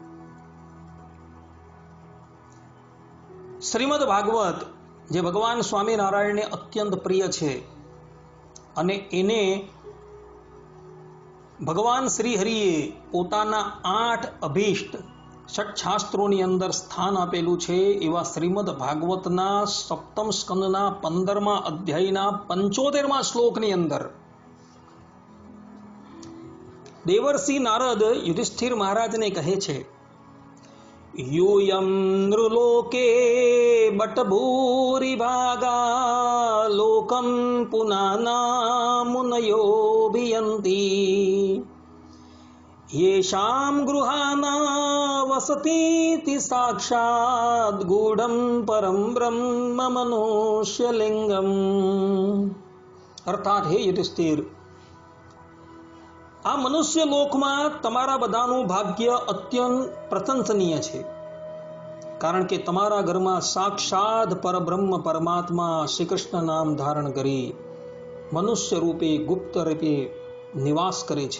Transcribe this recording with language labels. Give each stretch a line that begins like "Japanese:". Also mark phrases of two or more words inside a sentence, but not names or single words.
Gujarati: શ્રીમદ ભાગવત જે ભગવાન સ્વામિનારાયણને અત્યંત પ્રિય છે અને એને ભગવાન શ્રી હરિએ પોતાના 8 અભીષ્ટ ષટશાસ્ત્રોની અંદર સ્થાન આપેલું છે, એવા શ્રીમદ ભાગવતના 7મ સ્કંદના 15મા અધ્યાયના 75મા શ્લોકની અંદર દેવર્ષિ નારદ યુધિષ્ઠિર મહારાજને કહે છે,
Sanskrit: यूयं नृलोके बटभूरि भागा लोकं पुनाना मुनयो भियन्ति येषां गृहाणा वसतीति साक्षात् गूढ़ं परम ब्रह्म मनुष्यलिंगम। अर्थात हे युधिष्ठिर,
Gujarati: આ મનુષ્ય લોકમાં તમારા બધાનું ભાગ્ય અત્યંત પ્રશંસનીય છે। કારણ કે તમારા ઘરમાં સાક્ષાત પરબ્રહ્મ પરમાત્મા શ્રી કૃષ્ણ નામ ધારણ કરી મનુષ્ય રૂપે ગુપ્ત રૂપે નિવાસ કરે છે.